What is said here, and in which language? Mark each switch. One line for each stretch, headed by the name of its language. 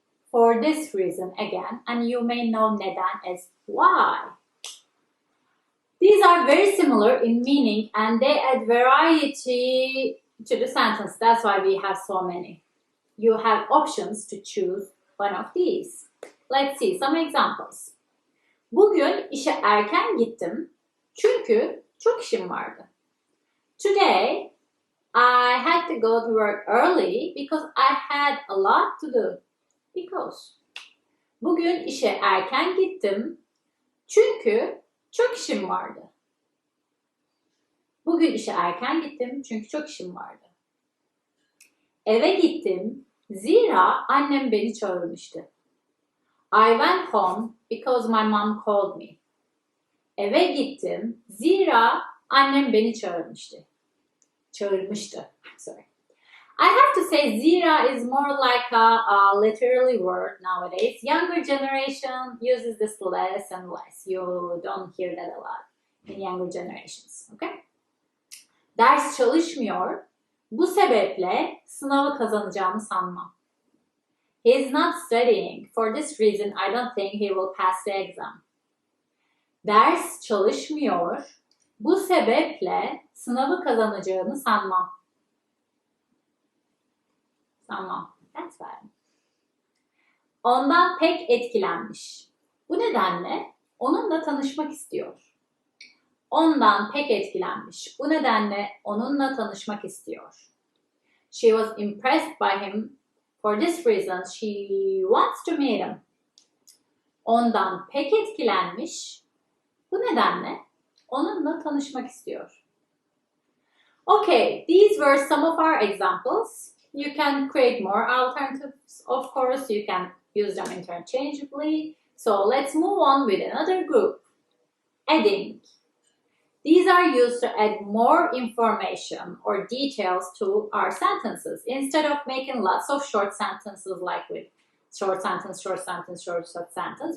English: For this reason again. And you may know neden as why. These are very similar in meaning and they add variety to the sentence. That's why we have so many. You have options to choose one of these. Let's see some examples.
Turkish: Bugün işe erken gittim çünkü çok işim vardı.
English: Today, I had to go to work early because I had a lot to do. Because.
Turkish: Bugün işe erken gittim çünkü çok işim vardı. Bugün işe erken gittim çünkü çok işim vardı. Eve gittim zira annem beni çağırmıştı.
English: I went home because my mom called me.
Turkish: Eve gittim zira annem beni çağırmıştı.
English: Sorry. I have to say zira is more like a literary word nowadays. Younger generation uses this less and less. You don't hear that a lot in younger generations. Okay?
Turkish: Ders çalışmıyor. Bu sebeple sınavı kazanacağımı sanmam.
English: He is not studying. For this reason, I don't think he will pass the exam.
Turkish: Ders çalışmıyor. Bu sebeple sınavı kazanacağını sanmam. Sanmam.
English: That's fine.
Turkish: Ondan pek etkilenmiş. Bu nedenle onunla tanışmak istiyor. Ondan pek etkilenmiş. Bu nedenle onunla tanışmak istiyor.
English: She was impressed by him. For this reason, she wants to meet him.
Turkish: Ondan pek etkilenmiş. Bu nedenle onunla tanışmak istiyor.
English: Okay, these were some of our examples. You can create more alternatives, of course. You can use them interchangeably. So let's move on with another group. Adding. These are used to add more information or details to our sentences instead of making lots of short sentences like with short sentence, short sentence, short sentence.